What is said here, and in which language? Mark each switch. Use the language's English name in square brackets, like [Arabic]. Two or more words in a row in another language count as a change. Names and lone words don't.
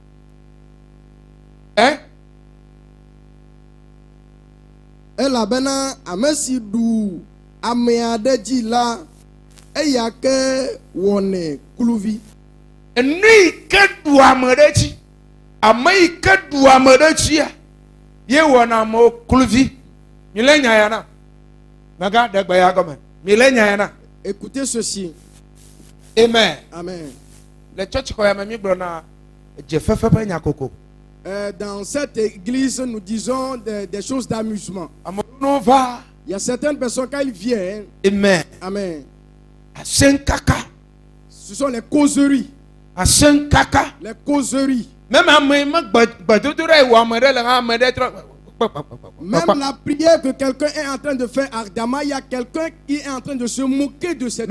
[Ewe] Elabena ame si ɖu ame aɖe dzi la, eya ke wɔnɛ kluvi. Nu yi ke ɖu ame ɖe dzi, ame yi ke ɖu ame ɖe dzia, ye wɔna amewo kluvi. Mi le nya ya na. Mega ɖe gbe ya gɔme. Mi le nya ya na. [French] Écoutez ceci. Amen. Amen. [Ewe] Le tsɔtsi xɔ ya me mi gblɔ na dzefefe ƒe nya koko. [French] Dans cette église, nous disons des choses d'amusement. [Ewe] Amewo va. [French] Il y a certaines personnes, quand ils viennent, Amen. amen, [Ewe] Asenkaka. [French] ce sont les causeries. [Ewe] Asenkaka. [French] Les causeries. Même la prière que quelqu'un est en train de faire ardemment, il y a quelqu'un qui est en train de se moquer de cette